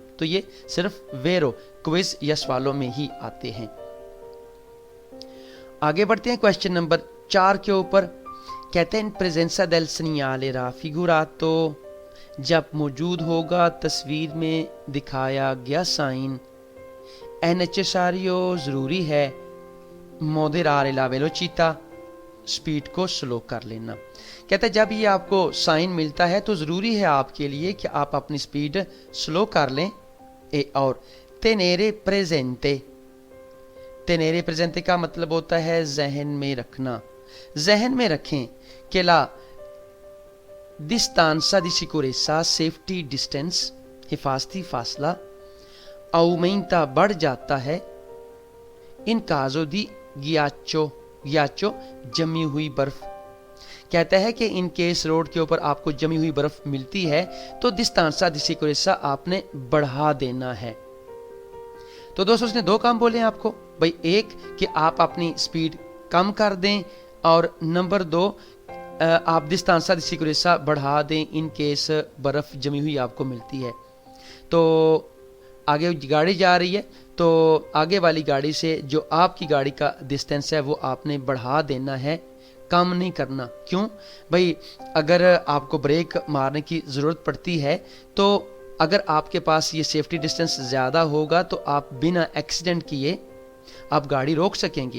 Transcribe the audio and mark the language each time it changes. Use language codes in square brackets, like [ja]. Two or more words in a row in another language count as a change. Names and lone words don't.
[ur] تو یہ صرف ویرو کوئز یا سوالوں میں ہی آتے ہیں. آگے بڑھتے ہیں [en] question number [ur] 4 کے اوپر. کہتے ہیں [it] in presenza del segnale raffigurato, [ur] جب موجود ہوگا تصویر میں دکھایا گیا سائن, [it] è necessario [ur] ضروری ہے [it] moderare la velocità, [ur] اسپیڈ کو سلو کر لینا. کہتا ہے جب یہ آپ کو سائن ملتا ہے تو ضروری ہے آپ کے لیے کہ آپ اپنی [en] speed slow [ur] کر لیں. और [it] tenere presente [ur] کا مطلب ہوتا ہے ذہن میں رکھنا. ذہن میں رکھیں کہ [it] la distanza di sicurezza, [en] safety distance, [ur] حفاظتی فاصلہ aumenta بڑھ جاتا ہے. [it] in caso di ghiaccio [ur] جمی ہوئی برف. کہتا ہے کہ [en] in case [ur] روڈ کے اوپر آپ کو جمی ہوئی برف ملتی ہے تو [it] distanza di sicurezza [ur] آپ نے بڑھا دینا ہے. تو دوستوں اس نے 2 کام بولے آپ کو، بھائی ایک کہ آپ اپنی اسپیڈ کم کر دیں اور نمبر 2 آپ [it] distanza di sicurezza [ur] بڑھا دیں [en] in case [ur] برف جمی ہوئی آپ کو ملتی ہے. تو آگے گاڑی جا رہی ہے تو آگے والی گاڑی سے جو آپ کی گاڑی کا ڈسٹینس ہے وہ آپ نے بڑھا دینا ہے، کم نہیں کرنا. کیوں بھائی، اگر آپ کو بریک مارنے کی ضرورت پڑتی ہے تو اگر آپ کے پاس یہ [en] safety distance [ur] زیادہ ہوگا تو آپ بغیر ایکسیڈنٹ کیے آپ گاڑی روک سکیں گی.